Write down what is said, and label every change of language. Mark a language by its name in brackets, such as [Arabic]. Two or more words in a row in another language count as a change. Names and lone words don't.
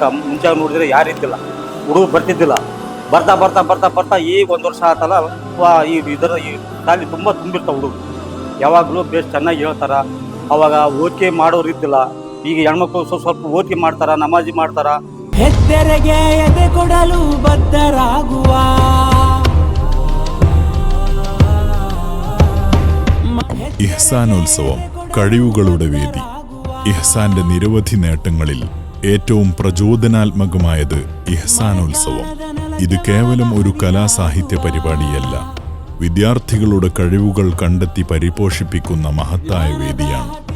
[Kannada] ಮುಂಚೆ ನೋಡಿದ್ರೆ ಯಾರಿದ್ದಿಲ್ಲ, ಹುಡುಗರು ಬರ್ತಿದ್ದಿಲ್ಲ. ಬರ್ತಾ ಬರ್ತಾ ಬರ್ತಾ ಬರ್ತಾ ಈಗ 1 ವರ್ಷ ಆತಲ್ಲ, ಈ ಶಾಲೆ ತುಂಬ ತುಂಬಿರ್ತಾವೆ ಹುಡುಗರು. ಯಾವಾಗಲೂ ಬೇಸ್ ಚೆನ್ನಾಗಿ ಹೇಳ್ತಾರ. ಅವಾಗ ಓದಿಕೆ ಮಾಡೋರು ಇದ್ದಿಲ್ಲ. ಈಗ ಹೆಣ್ಮಕ್ಳು ಸ್ವಲ್ಪ ಓದಿಕೆ ಮಾಡ್ತಾರ, ನಮಾಜಿ ಮಾಡ್ತಾರ. ಹೆತ್ತರೆಗೆ ಎದೆ ಕೊಡಲು ಬದ್ಧರಾಗುವ [Malayalam] ഇഹ്സാനോത്സവം കഴിവുകളുടെ വേദി. ഇഹ്സാന്റെ നിരവധി നേട്ടങ്ങളിൽ ഏറ്റവും പ്രചോദനാത്മകമായത് ഇഹ്സാനോത്സവം. ഇത് കേവലം ഒരു കലാസാഹിത്യ പരിപാടിയല്ല, വിദ്യാർത്ഥികളുടെ കഴിവുകൾ കണ്ടെത്തി പരിപോഷിപ്പിക്കുന്ന മഹത്തായ വേദിയാണ്.